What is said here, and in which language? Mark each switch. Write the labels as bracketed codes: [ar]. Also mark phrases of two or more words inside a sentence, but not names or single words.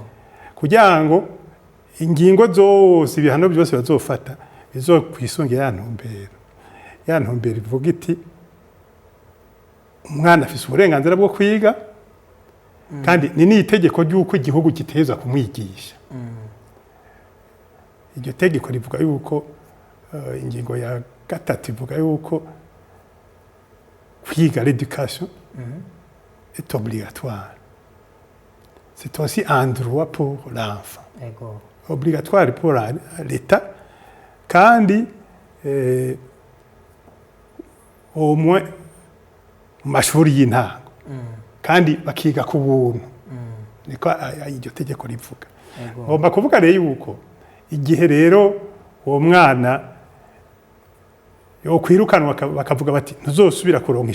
[rn] Kugira ngo ingingo zose ibihano byose bazofata bizokwisungira ya ntumbero ivuga iti umwana afise uburenganzira bwo kwiga kandi ni n'itegeko ry'uko igihugu giteza kumwigisha. Iryo tegeko rivuga yuko ingingo ya gatatu ivuga yuko kwiga [fr] l'éducation est obligatoire. C'est aussi un droit pour l'enfant. [rn] Ego. [fr] Obligatoire pour l'État [rn] kandi [fr] au moins [rn] mu mashuri y'intango kandi bakiga ku buntu niko iryo tegeko rivuga. Ngomba kuvuga rero yuko igihe rero uwo mwana yo kwirukanwa bakavuga bati ntuzosubira kuronka